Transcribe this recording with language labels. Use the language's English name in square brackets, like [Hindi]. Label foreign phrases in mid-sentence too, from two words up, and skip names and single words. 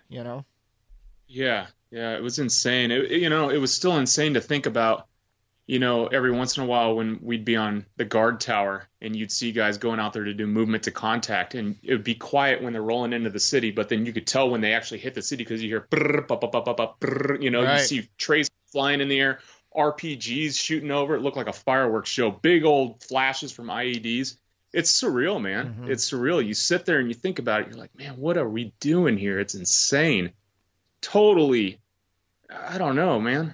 [English] Yeah, it was insane. It was still insane to think about. Every once in a while when we'd be on the guard tower and you'd see guys going out there to do movement to contact, and it would be quiet when they're rolling into the city, but then you could tell when they actually hit the city because you hear brrr, ba, ba, ba, ba, ba, brrr, right. You see trays flying in the air, RPGs shooting over. It looked like a fireworks show, big old flashes from IEDs. It's surreal, man. Mm-hmm. It's surreal. You sit there and you think about it. You're like, man, what are we doing here? It's insane. Totally. I don't know, man.